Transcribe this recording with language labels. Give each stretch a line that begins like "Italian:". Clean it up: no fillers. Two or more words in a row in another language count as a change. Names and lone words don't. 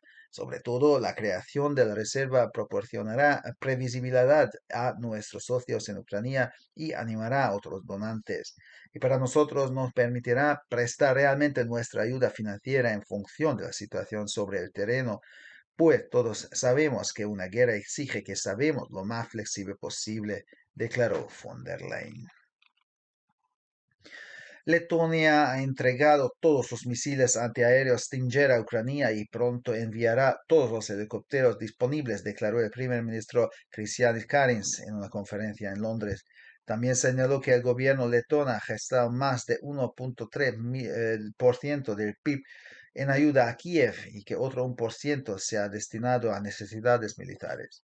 Spanish: Sobre todo, la creación de la reserva proporcionará previsibilidad a nuestros socios en Ucrania y animará a otros donantes. Y para nosotros nos permitirá prestar realmente nuestra ayuda financiera en función de la situación sobre el terreno, pues todos sabemos que una guerra exige que sabemos lo más flexible posible, declaró von der Leyen. Letonia ha entregado todos los misiles antiaéreos Stinger a Ucrania y pronto enviará todos los helicópteros disponibles, declaró el primer ministro Krišjānis Kariņš en una conferencia en Londres. También señaló que el gobierno letón ha gastado más de 1.3% del PIB en ayuda a Kiev y que otro 1% se ha destinado a necesidades militares.